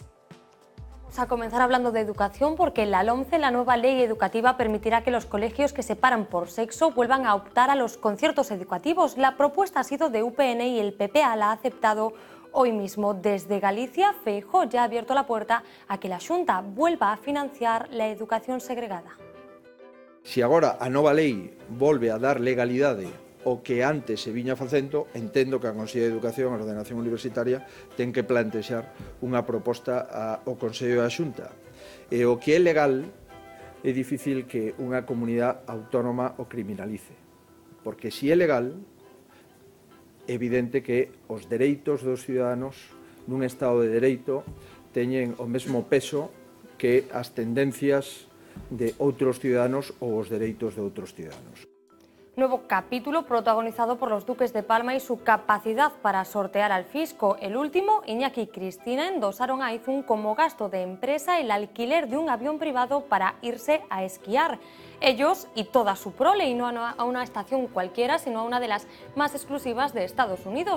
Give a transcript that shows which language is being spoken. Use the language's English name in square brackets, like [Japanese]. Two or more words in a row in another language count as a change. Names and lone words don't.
[Spanish] Vamos a comenzar hablando de educación porque la LOMCE, la nueva ley educativa, permitirá que los colegios que separan por sexo vuelvan a optar a los conciertos educativos. La propuesta ha sido de UPN y el PPA la ha aceptado hoy mismo. Desde Galicia, Feijóo ya ha abierto la puerta a que la Xunta vuelva a financiar la educación segregada. [Galician] Se agora a nova lei volve a dar legalidade ao que antes se viña facendo, entendo que a Consello de Educación e Ordenación Universitaria ten que plantexar unha proposta ao Consello da Xunta. E o que é legal é difícil que unha comunidade autónoma o criminalice, porque se é legal, é evidente que os dereitos dos ciudadanos nun Estado de Dereito teñen o mesmo peso que as tendencias de outros ciudadanos ou os dereitos de outros ciudadanos. [Spanish] Nuevo capítulo protagonizado por los duques de Palma y su capacidad para sortear al fisco. El último, Iñaki y Cristina, endosaron a Izun como gasto de empresa el alquiler de un avión privado para irse a esquiar. Ellos y toda su prole, y no a una estación cualquiera, sino a una de las más exclusivas de Estados Unidos.